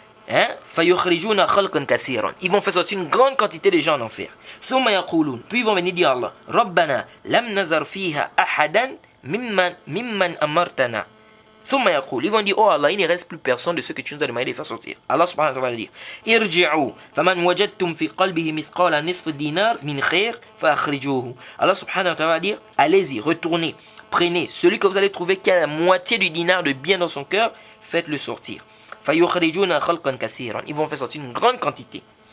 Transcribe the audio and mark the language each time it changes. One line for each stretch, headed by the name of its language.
Arabic: Hein? فَيُخْرِجُونَ خَلْقًا كَثِيرًا.
French: Ils vont faire sortir une grande quantité de gens en enfer.
Arabic: ثُمَّ يَقُولُونَ.
French: Puis ils vont venir dire à Allah,
Arabic: رَبَّنَا لَمْ نَزَرْ فِيهَا أَحَدًا مِمَّنْ أَمَرْتَنَا. ثُمَّ يَقُولُ.
French: Ils vont dire, oh Allah, il ne reste plus personne de ceux que tu nous as demandé de faire sortir. Allah subhanahu wa ta'ala va dire,
Arabic: ارجعوا فمن وجدتم في قلبه مثقال نصف دينار من خير فأخرجوه.
French: Allah subhanahu wa ta'ala va dire, allez-y, retournez, prenez celui que vous allez trouver qui a la moitié du dinar de bien dans son cœur, faites-le sortir.
Arabic: فَيُخْرِجُونَ خَلْقًا كَثِيرًا.
French: Ils vont faire sortir une grande quantité.